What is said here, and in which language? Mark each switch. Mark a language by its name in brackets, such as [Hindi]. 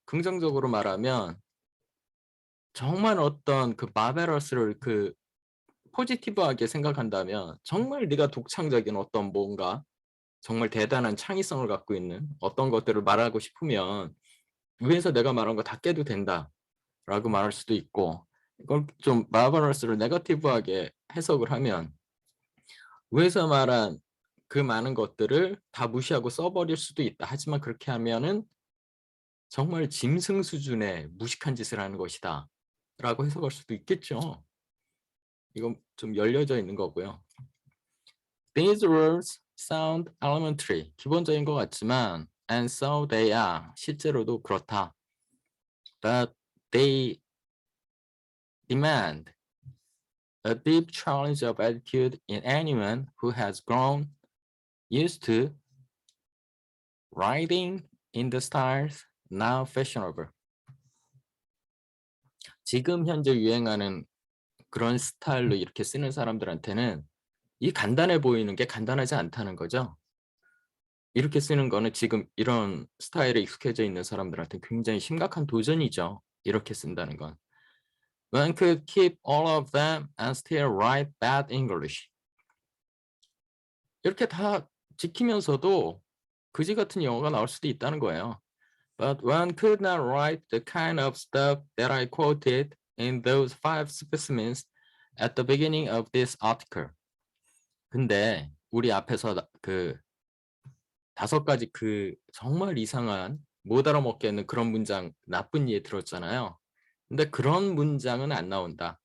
[Korean] 긍정적으로 말하면 정말 어떤 그 바베러스를 그 포지티브하게 생각한다면 정말 네가 독창적인 어떤 뭔가 정말 대단한 창의성을 갖고 있는 어떤 것들을 말하고 싶으면 위에서 내가 말한 거 다 깨도 된다 라고 말할 수도 있고 이걸 좀 바베러스를 네거티브하게 해석을 하면 위에서 말한 그 많은 것들을 다 무시하고 써버릴 수도 있다. 하지만 그렇게 하면은 정말 짐승 수준의 무식한 짓을 하는 것이다 라고 해석할 수도 있겠죠. 이건 좀 열려져 있는 거고요. [English] These rules sound elementary. [Korean] 기본적인 것 같지만 [English] and so they are. [Korean] 실제로도 그렇다. [English] But they demand a deep challenge of attitude in anyone who has grown used to riding in the stars now fashionable. [Korean] 지금 현재 유행하는 그런 스타일로 이렇게 쓰는 사람들한테는 이 간단해 보이는 게 간단하지 않다는 거죠. 이렇게 쓰는 거는 지금 이런 스타일에 익숙해져 있는 사람들한테 굉장히 심각한 도전이죠. 이렇게 쓴다는 건. [English] One could keep all of them and still write bad English. [Korean] 이렇게 다 지키면서도 그지 같은 영어가 나올 수도 있다는 거예요. [English] But one could not write the kind of stuff that I quoted in those 5 specimens at the beginning of this article. [Korean] 근데 우리 앞에서 그 5가지 그 정말 이상한 못 알아먹겠는 그런 문장 나쁜 예 들었잖아요. 근데 그런 문장은 안 나온다.